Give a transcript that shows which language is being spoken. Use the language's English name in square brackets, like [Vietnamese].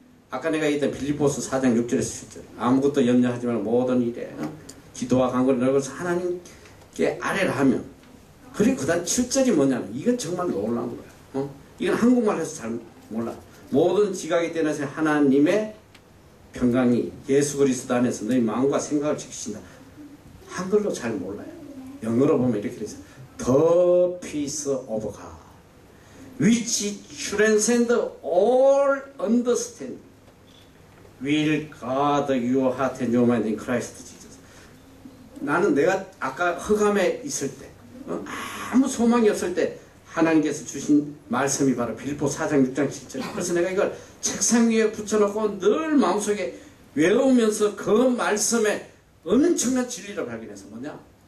[Korean] 아까 내가 얘기했던 빌립보서 4장 6절에서 7절 아무것도 염려하지 말고 모든 일에 기도와 간구를 넣어서 하나님께 아뢰라 하면 그리고 그 다음 7절이 뭐냐면 이건 정말 놀라운 거야. 이건 한국말 해서 잘 몰라. 모든 지각이 되어서 하나님의 평강이 예수 그리스도 안에서 너희 마음과 생각을 지키신다. 한글로 잘 몰라요. 영어로 보면 이렇게 되죠. [English] The peace of God which transcends all understanding will guard your heart and your mind in Christ Jesus. [Korean] 나는 내가 아까 흑암에 있을 때 아무 소망이 없을 때 하나님께서 주신 말씀이 바로 빌립보 4장 6장 7절. 그래서 내가 이걸 책상 위에 붙여놓고 늘 마음속에 외우면서 그 말씀에 엄청난 진리를 발견해서 뭐냐?